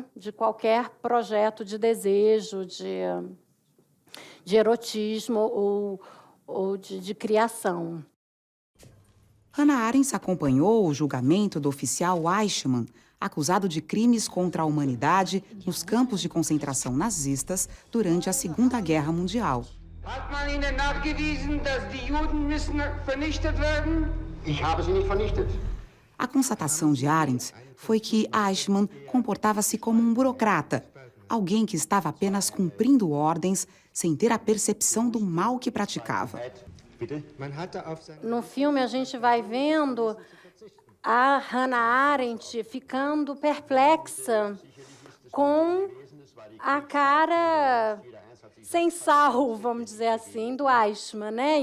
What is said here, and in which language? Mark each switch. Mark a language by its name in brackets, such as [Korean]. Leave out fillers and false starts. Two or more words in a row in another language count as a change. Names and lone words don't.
[Portuguese] De qualquer projeto de desejo, de erotismo ou de criação. Hannah Arendt acompanhou o julgamento do oficial Eichmann, acusado de crimes contra a humanidade nos campos de concentração nazistas durante a Segunda Guerra Mundial. [German] Hat man Ihnen nachgewiesen, dass die Juden müssen vernichtet werden? Ich habe sie nicht vernichtet. [Portuguese] A constatação de Arendt foi que Eichmann comportava-se como um burocrata, alguém que estava apenas cumprindo ordens sem ter a percepção do mal que praticava. No filme, a gente vai vendo a Hannah Arendt ficando perplexa com a cara sem sal, vamos dizer assim, do Eichmann, né?